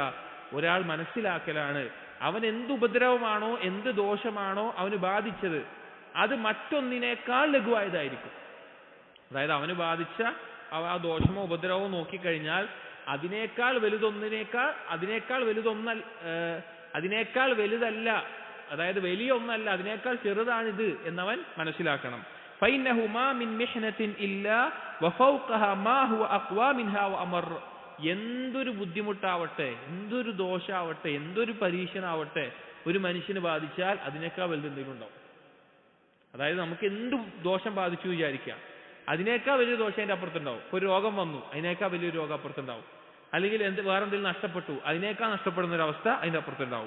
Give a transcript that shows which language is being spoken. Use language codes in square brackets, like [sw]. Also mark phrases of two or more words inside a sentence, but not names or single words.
[ml] ഒരാൾ മനസ്സിലാക്കലാണ് അവൻ എന്ത് ഉപദ്രവമാണോ എന്ത് ദോഷമാണോ അവന് ബാധിച്ചത് അത് മറ്റൊന്നിനേക്കാൾ ലഘുവായതായിരിക്കും. അതായത് അവന് ബാധിച്ച ആ ദോഷമോ ഉപദ്രവമോ നോക്കിക്കഴിഞ്ഞാൽ അതിനേക്കാൾ വലുതല്ല, അതായത് വലിയ ഒന്നല്ല, അതിനേക്കാൾ ചെറുതാണിത് എന്നവൻ മനസ്സിലാക്കണം. [ar] فإنه ما من محنة إلا وفوقها ما هو أقوى منها وأمر. [ml] എന്തൊരു ബുദ്ധിമുട്ടാവട്ടെ, എന്തൊരു ദോഷാവട്ടെ, എന്തൊരു പരീക്ഷണാവട്ടെ ഒരു മനുഷ്യന് ബാധിച്ചാൽ അതിനേക്കാൾ വലുത് എന്തെങ്കിലും ഉണ്ടാവും. അതായത് നമുക്ക് എന്ത് ദോഷം ബാധിച്ചു വിചാരിക്കാം, അതിനേക്കാൾ വലിയ ദോഷം അതിൻ്റെ അപ്പുറത്തുണ്ടാവും. ഇപ്പോൾ ഒരു രോഗം വന്നു, അതിനേക്കാൾ വലിയൊരു രോഗം അപ്പുറത്തുണ്ടാവും. അല്ലെങ്കിൽ വേറെന്തെങ്കിലും നഷ്ടപ്പെട്ടു, അതിനേക്കാൾ നഷ്ടപ്പെടുന്ന ഒരു അവസ്ഥ അതിൻ്റെ അപ്പുറത്തുണ്ടാവും.